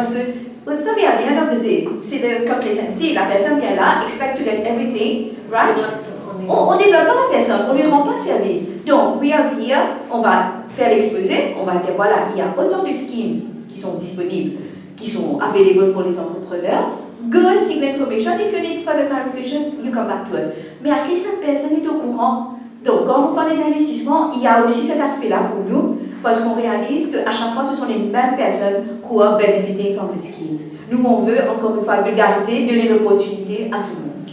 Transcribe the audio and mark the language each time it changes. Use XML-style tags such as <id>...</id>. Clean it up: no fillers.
<fr>Parce que, vous savez, à</fr> <en>the end of the day,</en> <fr>c'est le complacency. La personne vient là,</fr> <en>expect to get everything, right?</en> <fr>On ne développe pas la personne, on ne lui rend pas service. Donc,</fr> <en>we are here,</en> <fr>on va faire l'exposé, on va dire, voilà, il y a autant de schemes qui sont disponibles, qui sont</fr> <en>available</en> <fr>pour les entrepreneurs.</fr> <en>Go and seek the information. If you need further clarification, you come back to us.</en> <fr>Mais à qui cette personne est au courant? Donc, quand vous parlez d'investissement, il y a aussi cet aspect-là pour nous, parce qu'on réalise qu'à chaque fois, ce sont les mêmes personnes qui</fr> <en>are benefiting from the schemes.</en> <fr>Nous, on veut, encore une fois, vulgariser, donner l'opportunité à tout le monde.</fr>